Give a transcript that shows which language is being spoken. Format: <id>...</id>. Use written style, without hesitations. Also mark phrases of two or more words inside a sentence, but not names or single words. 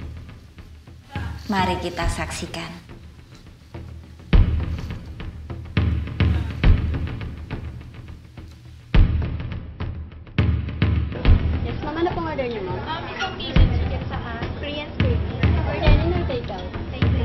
<id>Mari kita saksikan.</id> <en>Yes, ma'am.</en> <tl>Ano pong order niyo, ma'am? Isang piso chicken sa Korean spaghetti.</tl> <en>For dining or takeout? Takeout.</en>